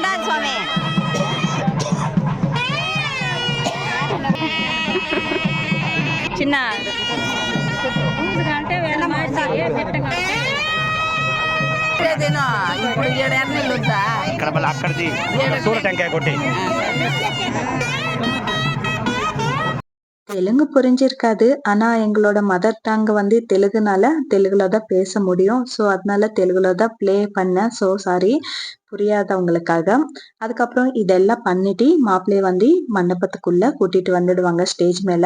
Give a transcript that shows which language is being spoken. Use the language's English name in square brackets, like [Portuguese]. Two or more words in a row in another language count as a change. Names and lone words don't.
[Telugu] చిన్న ఇప్పుడు 7 నెలలు ఉందా ఇక్కడ మళ్ళీ అక్కడిది సూర టెంకాయ కొట్టి [Tamil] தெலுங்கு புரிஞ்சிருக்காது ஆனா எங்களோட [English] mother tongue [Tamil] வந்து தெலுங்குனால தெலுங்குல தான் பேச முடியும். ஸோ அதனால தெலுங்குல தான் ப்ளே பண்ணேன். ஸோ சாரி புரியாதவங்களுக்காக. அதுக்கப்புறம் இதெல்லாம் பண்ணிட்டு மாப்பிள்ளைய வந்து மண்டபத்துக்குள்ள கூட்டிட்டு வந்துடுவாங்க ஸ்டேஜ் மேல.